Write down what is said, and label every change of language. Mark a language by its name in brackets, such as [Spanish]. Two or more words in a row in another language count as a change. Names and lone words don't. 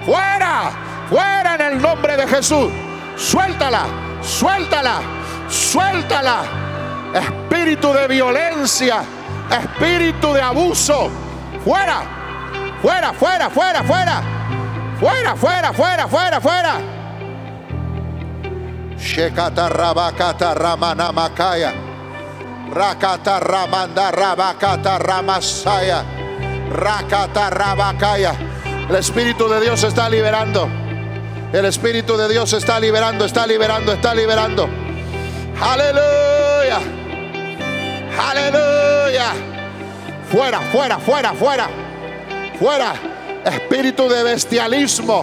[Spanish] fuera, fuera en el nombre de Jesús. Suéltala, suéltala, suéltala. Espíritu de violencia, espíritu de abuso, fuera, fuera, fuera, fuera, fuera, fuera, fuera, fuera, fuera, fuera. Shekata rabakata ramana makaya, rakata ramanda rabakata ramasaya, rakata rabakaya. El Espíritu de Dios está liberando. El Espíritu de Dios está liberando, está liberando, está liberando. Aleluya. Aleluya. Fuera, fuera, fuera, fuera. Fuera. Espíritu de bestialismo.